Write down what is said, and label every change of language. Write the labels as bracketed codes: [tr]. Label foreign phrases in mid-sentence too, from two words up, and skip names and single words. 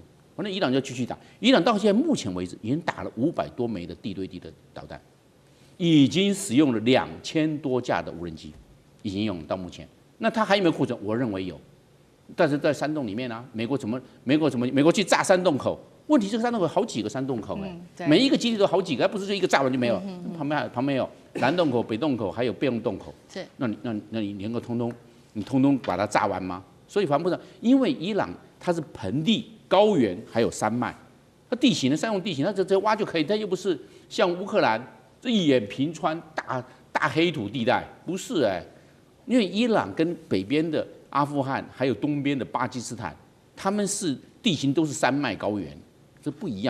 [zh] 那伊朗就繼續打，伊朗到現在目前為止已經打了500多枚的地對地的導彈，已經使用了2000多架的無人機，已經用到目前。那它還有沒有庫存？我認為有，但是在山洞裡面啊，美國去炸山洞口，問題這個山洞口好幾個山洞口每一個基地都好幾個，而不是就一個炸完就沒有，旁邊有南洞口、北洞口，還有備用洞口。是，那你能夠通通把它炸完嗎？所以防不上，因為伊朗它是盆地。高原還有山脈，它地形的山用地形，它直接挖就可以，它又不是像烏克蘭這一眼平川大黑土地帶，不是因為伊朗跟北邊的阿富汗還有東邊的巴基斯坦，他們是地形都是山脈高原，這不一樣。